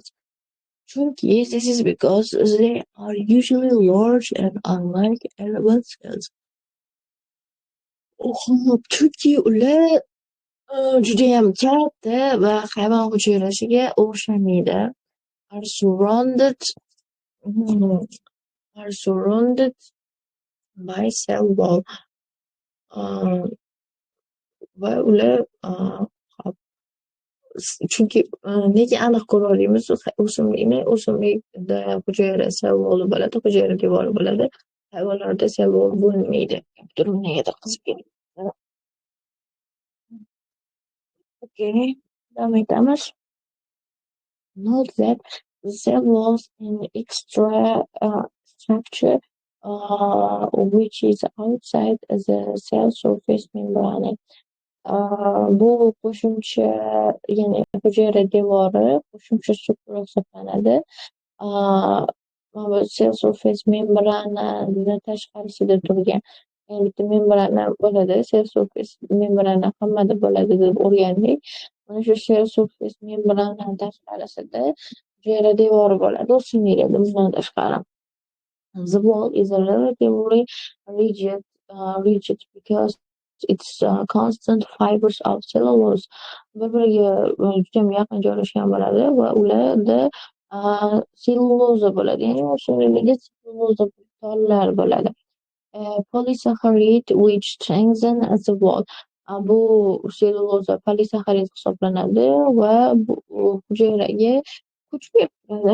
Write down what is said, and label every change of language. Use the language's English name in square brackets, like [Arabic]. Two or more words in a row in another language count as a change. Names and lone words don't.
[English] Chunki this is because they are usually large and unlike animal cells. [Uzbek] Chunki ular judayam katta va hayvon hujayrasiga o'xshamaydi. [English] Are surrounded by cell wall. [Uzbek] Va ular chunki nega aniq ko'raolamiz o'simlikda hujayra [English] cell wall'i [Uzbek] bo'ladi, hujayra devori bo'ladi, hayvonlarda [English] cell wall [Uzbek] bo'lmaydi. Durum negadir qizib ketdi. Okay, davom etamiz. [English] Note that the cell walls in extra structure which is outside the cell surface membrane. [Uzbek] Bu qo'shimcha, ya'ni hujayra devori qo'shimcha struktura hisoblanadi. [English] Cell surface membranani [Uzbek] tashqarisida turgan bitta membrana bo'ladi. [English] Cell surface membrana [Uzbek] hammada bo'ladi deb o'rgandik. Mana shu [English] cell surface membrana [Uzbek] tashqarisida hujayra devori bo'ladi, o'simliklarda bundan tashqari. [English] The wall is relatively rigid because it's constant fibers of cellulose. [Uzbek] Bir-biriga juda yaqin joylashgan bo'ladi va ularda selluloza bo'ladi. Ya'ni o'simlikda selluloza tollar bo'ladi. [English] Polysaccharide which strengthen the wall. [Uzbek] Bu selluloza polisaxarid hisoblanadi va bu hujayraga kuch beradi.